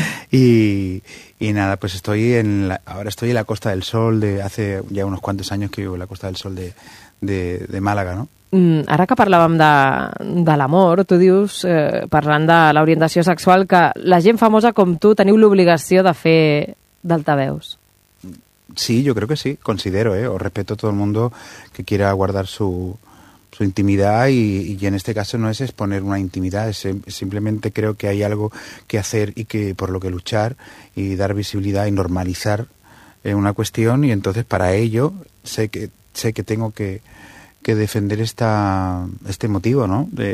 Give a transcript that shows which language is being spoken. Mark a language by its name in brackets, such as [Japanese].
[Spanish] y nada, pues ahora estoy en la Costa del Sol, hace ya unos cuantos años que vivo en la Costa del Sol de Málaga, ¿no? [Catalan] Ara que parlàvem de l'amor, tu dius, parlant de l'orientació sexual, que la gent famosa com tu teniu l'obligació de fer d'altaveus. [Spanish] Sí, yo creo que sí, considero, os respeto a todo el mundo que quiera guardar su intimidad y en este caso no es exponer una intimidad, es simplemente creo que hay algo que hacer y que por lo que luchar y dar visibilidad y normalizar una cuestión y entonces para ello sé que tengo que defender este motivo, ¿no?